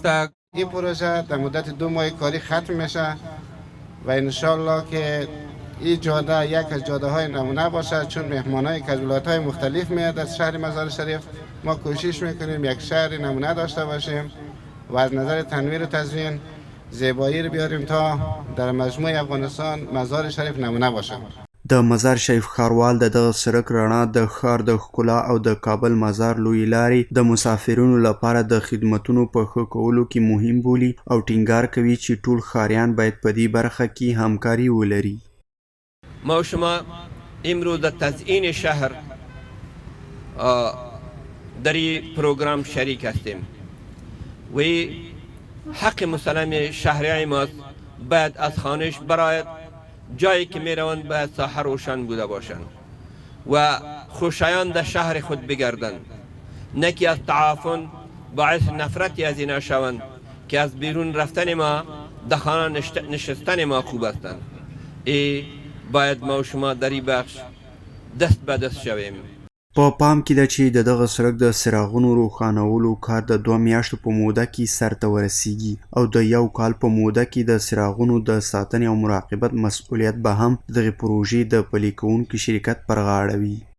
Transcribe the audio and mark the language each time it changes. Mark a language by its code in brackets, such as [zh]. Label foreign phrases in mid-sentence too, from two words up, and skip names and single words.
[fa] این پروژه در مدت 2 ماه کاری ختم میشه و انشالله که این جاده یک از جاده های نمونه باشد، چون مهمان های که از ولایت های مختلف میاد از شهر مزار شریف. ما کوشش میکنیم یک شهر نمونه داشته باشیم و از نظر تنویر و تزیین زیبایی رو بیاریم تا در مجموع افغانستان مزار شریف نمونه باشه. [ps] د مزار شریف ښاروال د دغه سړک رڼا د ښار د ښکلا او د کابل مزار لویې لارې د مسافرینو لپاره د خدمتونو په ښه کولو کې مهم بولي او ټینګار کوي چې ټول ښاریان باید په دې برخه کې همکاري ولري. [fa] ما و شما امروز در تزیین شهر در این پروگرام شریک هستیم و حق مسلم شهریای ماست. باید از خانش برای جایی که می روند باید ساحه روشن بوده باشند و خوشایند در شهر خود بگردند، نه که از تعافن باعث نفرتی از اینا شوند که از بیرون رفتن ما در خانه نشستن ما خوب هستند. باید ما و شما در این بخش دست به دست شویم. [ps] په پام کې ده چې د دغه سړک د څراغونو روښانولو کار د 2 میاشتو په موده کې سرته ورسیږي او د 1 کال په موده کې د څراغونو د ساتنې او مراقبت مسؤلیت به هم د دغې پروژې د پلي کوونکي شرکت پر غاړه وي.